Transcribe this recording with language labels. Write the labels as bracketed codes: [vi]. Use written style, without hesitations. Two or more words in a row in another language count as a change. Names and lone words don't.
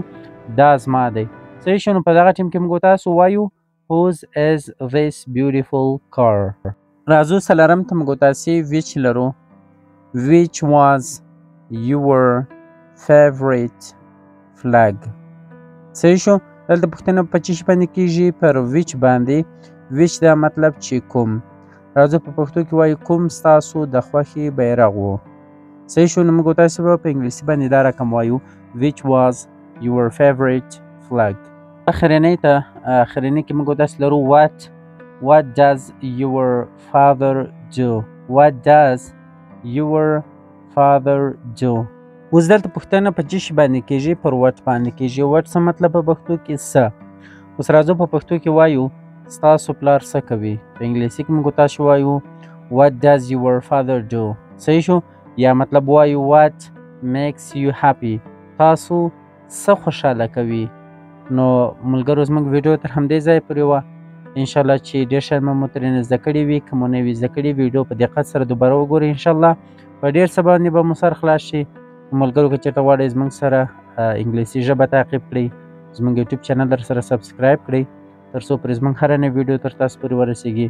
[ps] دا زما دی. صحیح شو. نو په دغه ټیم کې موږ تاسو وایو [en] whose is this beautiful car. [ps] راځو څلورم ته موږ تاسې which لرو. [en] which was your favorite flag؟ [ps] صحیح شو. دلته پوښتنه په څه شي باندې کېږي؟ پر which باندې. which دا مطلب چې کوم. راځو په پښتو کې وایو کوم ستاسو د خوښې بیرغ و. صحیح شو. نو موږ تاسې به په انګلیسي باندې دا رقم وایو [en] which was your favorite flag. [ps] اخرنۍ ته اخرنۍ کې موږ تاسې لرو [en] what does your father do؟ what does your father do؟ [ps] اوس دلته پوښتنه په څه شي باندې کېږي؟ پر what باندې کېږي. what څه مطلب په پښتو کې؟ څه. اوس راځو په پښتو کې وایو ستاسو پلار څه کوي. په انګلیسي کې موږ تاسو وایو [en] what does your father do؟ [ps] صحیح شو. یا مطلب وایو [en] what makes you happy؟ [ps] تاسو څه خوشحاله کوي. نو ملګرو زموږ ویډیو تر همدې ځایه پورې وه. انشاءالله چې ډېر شیان مو ترېنه زده کړي وي. که مو نه وي زده کړي ویډیو په دقت سره دوباره وګورئ. انشاءالله په ډېر څه باندې به مو سر خلاص شي. ملګرو که چېرته غواړئ زموږ سره انګلیسي ژبه تعقیب کړئ، زموږ یوټیوب چینل در سره سبسکرایب کړئ تر څو پرې زموږ هره نوې ویډیو تر تاسو پورې ورسیږي.